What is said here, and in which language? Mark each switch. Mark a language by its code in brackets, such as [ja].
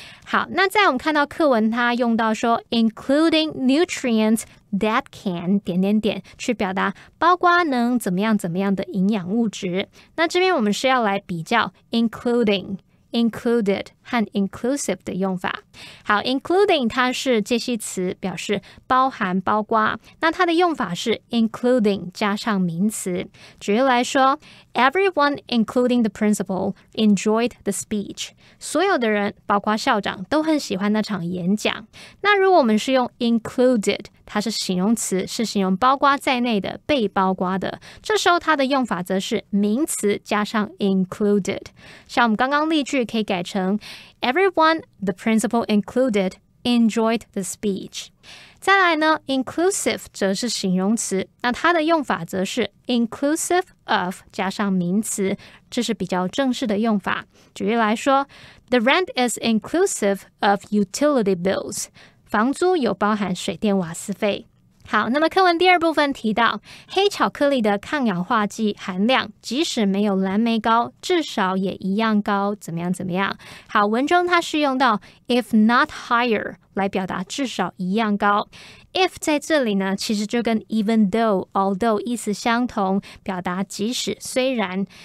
[zh] 好，那在我们看到课文它用到说 [en] including nutrients that can [zh] 去表达包括能怎么样的营养物质。那这边我们是要来比较 included 和 inclusive 的用法。好， including 它是介系词，表示包含包括，那它的用法是 including 加上名词。举例来说， [en] everyone including the principal enjoyed the speech。 [zh] 所有的人包括校长都很喜欢那场演讲。那如果我们是用 included， 它是形容词，是形容包括在内的，被包括的，这时候它的用法则是名词加上 included。像我们刚刚例句可以改成 [en] Everyone, the principal included, enjoyed the speech。 [zh] 再来呢 inclusive 则是形容词，那它的用法则是 inclusive of 加上名词，这是比较正式的用法。举例来说， [en] The rent is inclusive of utility bills。 [zh] 房租有包含水电瓦斯费。好，那么课文第二部分提到，黑巧克力的抗氧化剂含量即使没有蓝莓高，至少也一样高，怎么样？好，文中它是用到 if not higher 来表达至少一样高。 if 在这里呢，其实就跟 even though、although 意思相同，表达即使、虽然。